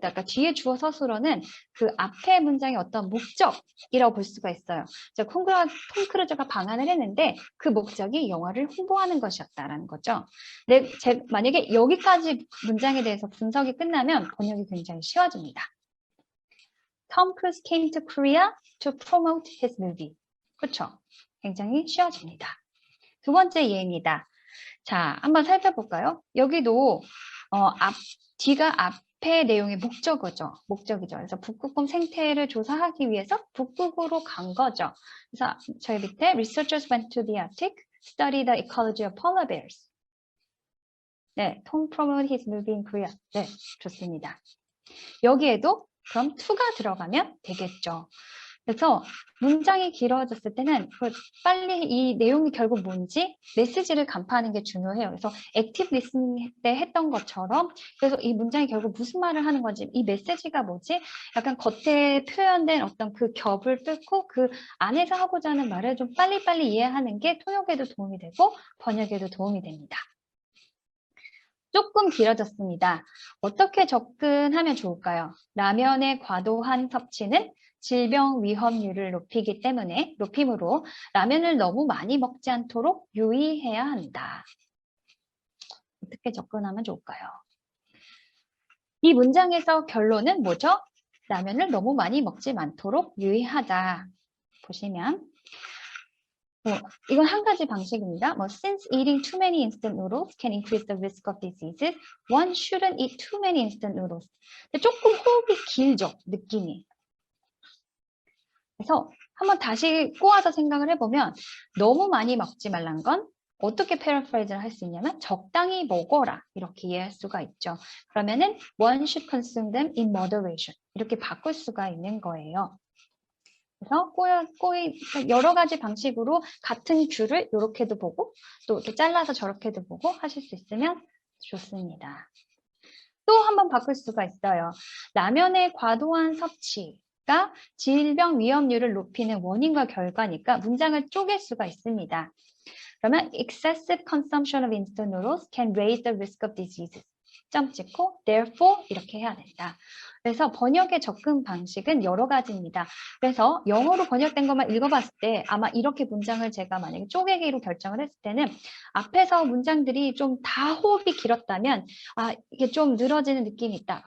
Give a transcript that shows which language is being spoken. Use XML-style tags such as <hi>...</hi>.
<ko>그러니까 뒤에 주어 서술어는 그 앞에 문장의 어떤 목적이라고 볼 수가 있어요. 톰 크루즈가 방한을 했는데 그 목적이 영화를 홍보하는 것이었다라는 거죠. 만약에 여기까지 문장에 대해서 분석이 끝나면 번역이 굉장히 쉬워집니다.</ko> <en>Tom Cruise came to Korea to promote his movie.</en> <ko>그렇죠? 굉장히 쉬워집니다. 두 번째 예입니다. 자, 한번 살펴볼까요? 여기도 뒤가 앞에 내용의 목적이죠. 그래서 북극곰 생태를 조사하기 위해서 북극으로 간 거죠. 그래서 저희 밑에</ko> <en>researchers went to the Arctic, study the ecology of polar bears. 네, Tom promoted his movie in Korea.</en> <ko>네, 좋습니다. 여기에도 그럼 to가 들어가면 되겠죠. 그래서 문장이 길어졌을 때는 빨리 이 내용이 결국 뭔지 메시지를 간파하는 게 중요해요. 그래서 액티브 리스닝 때 했던 것처럼 그래서 이 문장이 결국 무슨 말을 하는 건지 이 메시지가 뭐지? 약간 겉에 표현된 어떤 그 겹을 뚫고 그 안에서 하고자 하는 말을 좀 빨리빨리 이해하는 게 통역에도 도움이 되고 번역에도 도움이 됩니다. 조금 길어졌습니다. 어떻게 접근하면 좋을까요? 라면의 과도한 섭취는 질병 위험률을 높이므로 라면을 너무 많이 먹지 않도록 유의해야 한다. 어떻게 접근하면 좋을까요? 이 문장에서 결론은 뭐죠? 라면을 너무 많이 먹지 않도록 유의하자. 보시면 이건 한 가지 방식입니다.</ko> <en>Since eating too many instant noodles can increase the risk of diseases, one shouldn't eat too many instant noodles.</en> <ko>조금 호흡이 길죠, 느낌이. 그래서 한번 다시 꼬아서 생각을 해보면 너무 많이 먹지 말란 건 어떻게 패러프레이즈를 할 수 있냐면 적당히 먹어라 이렇게 이해할 수가 있죠.</ko> <en>그러면은 one should consume them in moderation</en> <ko>이렇게 바꿀 수가 있는 거예요. 그래서 여러 가지 방식으로 같은 귤을 이렇게도 보고 또 이렇게 잘라서 저렇게도 보고 하실 수 있으면 좋습니다. 또 한번 바꿀 수가 있어요. 라면의 과도한 섭취가 질병 위험률을 높이는 원인과 결과니까 문장을 쪼갤 수가 있습니다.</ko> <en>그러면 excessive consumption of instant noodles can raise the risk of diseases.</en> <ko>점 찍고 therefore 이렇게 해야 된다. 그래서 번역의 접근 방식은 여러 가지입니다. 그래서 영어로 번역된 것만 읽어봤을 때 아마 이렇게 문장을 제가 만약에 쪼개기로 결정을 했을 때는 앞에서 문장들이 좀 다 호흡이 길었다면 이게 좀 늘어지는 느낌이 있다.</ko>